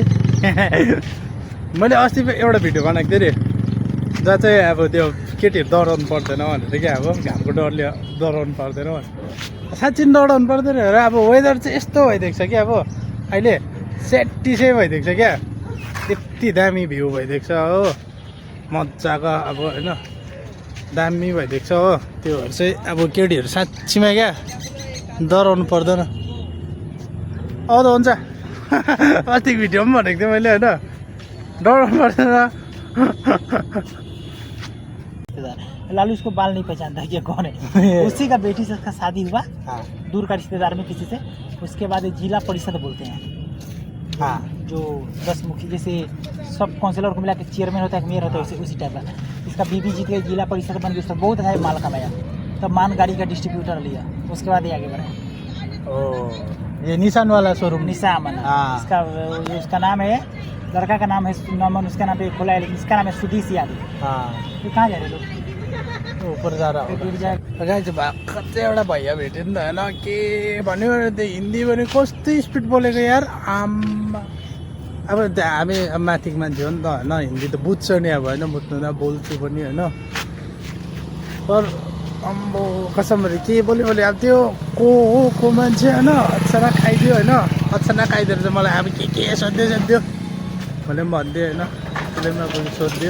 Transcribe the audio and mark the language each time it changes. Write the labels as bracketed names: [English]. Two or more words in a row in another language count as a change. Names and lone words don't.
[Nepali] मैले अस्ति एउटा भिडियो बनाएको थिएँ अरे जहाँ चाहिँ अब त्यो केटीहरू डराउनु पर्दैन भनेर क्या अब घामको डरले डराउनु पर्दैन भनेर साँच्ची डराउनु पर्दैन र अब वेदर चाहिँ यस्तो भइदिएको छ क्या अब अहिले सेटिसै भइदिएको छ क्या यति दामी भ्यू भइदिएको छ हो मजाको अब होइन दामी भइदिएको छ हो। त्यो भएर चाहिँ अब केटीहरू साँच्चीमा क्या डराउनु पर्दैन आउँदा हुन्छ। अस्तिको भिडियो पनि भनेको थिएँ मैले होइन डराउनु पर्दैन। [Hindi] लालू उसको बाल नहीं पहचानता कि कौन है। उसी का बेटी से उसका शादी हुआ दूर का रिश्तेदार में किसी से। उसके बाद जिला परिषद बोलते हैं हाँ जो 10 मुखी जैसे सब काउंसिलर को मिला के चेयरमैन होता है मेयर होता है उसी टाइप का। इसका बीबी जीत गई जिला परिषद बन गई उसका बहुत अच्छा माल कमाया तब मान गाड़ी का डिस्ट्रीब्यूटर लिया उसके बाद ये आगे बढ़ा। ये निशान वाला शोरूम निशान इसका उसका नाम है लड़का का नाम है नमन उसका नाम पे खोला है लेकिन इसका नाम है सुदीश यादव। तो कहाँ जा रहे लोग ऊपर जा रहा [Nepali] गाइज भर्खर चाहिँ एउटा भैया भेट्यो नि त होइन के भन्यो त्यो हिन्दी भने कस्तो स्पिड बोलेको यार आम्मा। अब हामी माथिको मान्छे हो नि त होइन हिन्दी त बुझ्छ नि अब होइन बुझ्नु त बोल्छु पनि होइन पर अम्बो कसमरी के बोल्यो बोले अब त्यो को मान्छे होइन अचानक खाइदियो होइन अचानक आइदिएर चाहिँ मलाई अब के सोध्यो मैले पनि भनिदिएँ होइन त्यसले पनि सोधिदियो।